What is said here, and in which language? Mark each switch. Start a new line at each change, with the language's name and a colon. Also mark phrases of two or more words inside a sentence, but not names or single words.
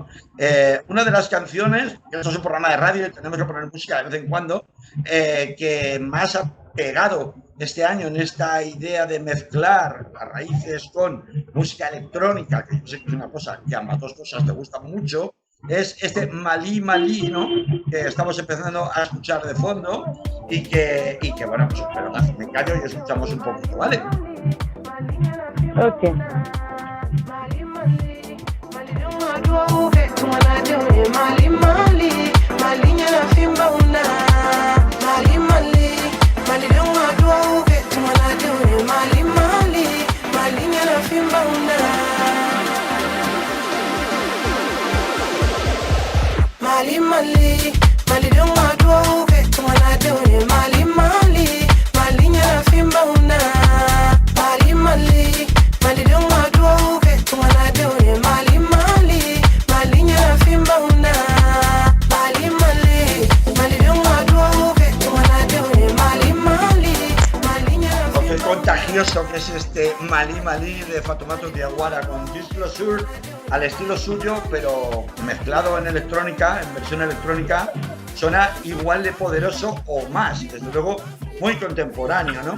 Spanish: Una de las canciones, que esto es un programa de radio y tenemos que poner música de vez en cuando, que más ha pegado este año en esta idea de mezclar las raíces con música electrónica, que yo sé que es una cosa que a ambas dos cosas te gustan mucho, es este Malí Malí, ¿no? Que estamos empezando a escuchar de fondo y que bueno, pues pero me callo y escuchamos un poquito, ¿vale? Ok.
English: Mali Mali, Mali don't want to over to another Mali Mali, Mali nyana fimba una. Mali Mali, Mali don't want to over to another Mali Mali, Mali nyana fimba una. Mali Mali, Mali don't want to over to another Mali Mali, Mali nyana fimba una. Mali Mali, Mali don't want to over to another Mali Mali, Mali nyana fimba una. Mali Mali, Mali don't want to over to another Mali Mali, Mali nyana
Spanish: Lo que fimba una. contagioso que es este Malí Malí de Fatoumata Diawara con Disco Sur al estilo suyo, pero mezclado en electrónica, en versión electrónica, suena igual de poderoso o más, desde luego muy contemporáneo, ¿no?